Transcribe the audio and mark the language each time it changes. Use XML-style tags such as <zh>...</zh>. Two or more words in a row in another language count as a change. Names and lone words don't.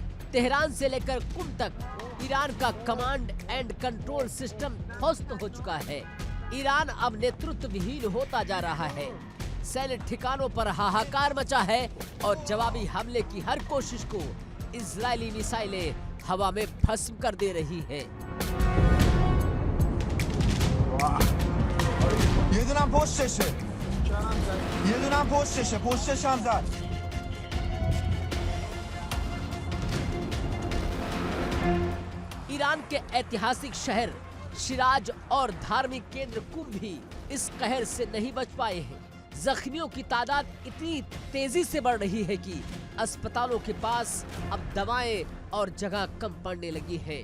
<hi>तेहरान से लेकर कुम तक ईरान का</hi> <en>command and control system</en> <hi>ध्वस्त हो चुका है। ईरान अब नेतृत्व विहीन होता जा रहा है। सैन्य ठिकानों पर हाहाकार मचा है और जवाबी हमले की हर कोशिश को इजरायली मिसाइलें हवा में भस्म कर दे रही है।</hi> <fa>یه دونم پشتشه یه دونم پشتش هم زد</fa> <hi>ईरान के ऐतिहासिक शहर शिराज और धार्मिक केंद्र कुम भी इस कहर से नहीं बच पाए हैं। जख्मियों की तादाद इतनी तेजी से बढ़ रही है कि अस्पतालों के पास अब दवाएं और जगह कम पड़ने लगी है।</hi>